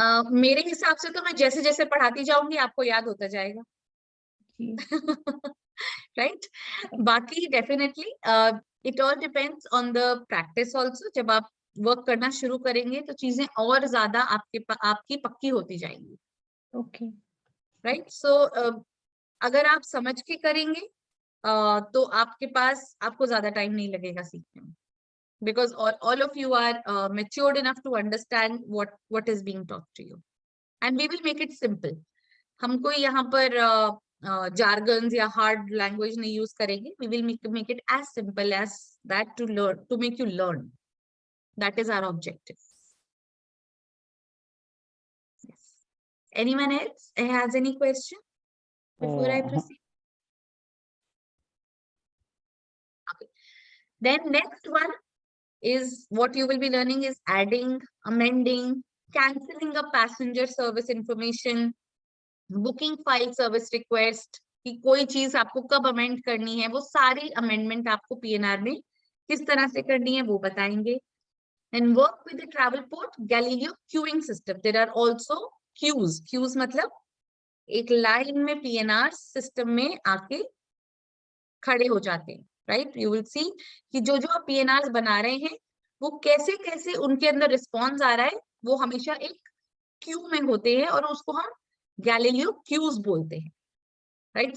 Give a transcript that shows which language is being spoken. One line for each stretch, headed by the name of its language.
Hindi: मेरे हिसाब से तो मैं जैसे जैसे पढ़ाती जाऊंगी आपको याद होता जाएगा।
English: Right, बाकी definitely it all depends on the practice also.
Hindi: जब आप वर्क करना शुरू करेंगे तो चीजें और ज्यादा आपकी पक्की होती जाएंगी,
English: Okay, right.
Hindi: सो अगर आप समझ के करेंगे तो आपके पास, आपको ज्यादा टाइम नहीं लगेगा सीखने में,
English: because all of you are matured enough to understand what is being taught to you, and we will make it simple.
Hindi: हम कोई यहाँ पर jargons या hard language नहीं use करेंगे,
English: we will make it as simple as that to learn, to make you learn. That is our objective. Yes. Anyone else has any question before I proceed? Okay. Then next one is what you will be learning is adding, amending, cancelling a passenger service information, booking file service request,
Hindi: कि कोई चीज आपको कब amend करनी है, वो सारी amendment आपको PNR में किस तरह से करनी है वो बताएंगे।
English: And work with the Travelport Galileo queuing system. There are also queues.
Hindi: Queues मतलब एक लाइन में PNR सिस्टम में आके खड़े हो जाते हैं, राइट।
English: you will see
Hindi: कि जो जो आप PNRs बना रहे हैं वो कैसे कैसे उनके अंदर रिस्पॉन्स आ रहा है, वो हमेशा एक क्यू में होते हैं और उसको हम गैलीलियो क्यूज बोलते हैं, राइट।